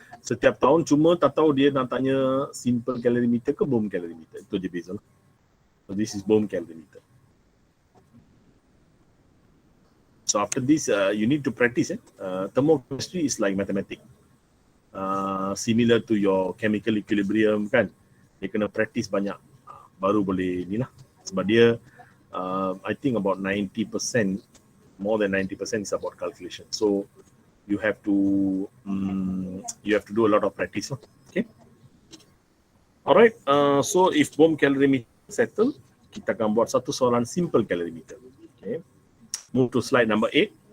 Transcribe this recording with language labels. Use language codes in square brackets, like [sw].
[ms] Setiap tahun cuma tak tahu dia nak tanya simple calorimeter ke boom calorimeter. Itu je beza lah. [en] So this is boom calorimeter. So after this you need to practice thermochemistry is like mathematics. Similar to your chemical equilibrium kan. [ms] Dia kena practice banyak baru boleh ni lah. Sebab dia [en] I think about 90%, more than 90% is about calculation. So you have to do a lot of practice lah. Okay. Alright. So if boom calorimeter settle, [ms] kita akan buat satu soalan [en] simple calorimeter. Okay. Move to slide number 8.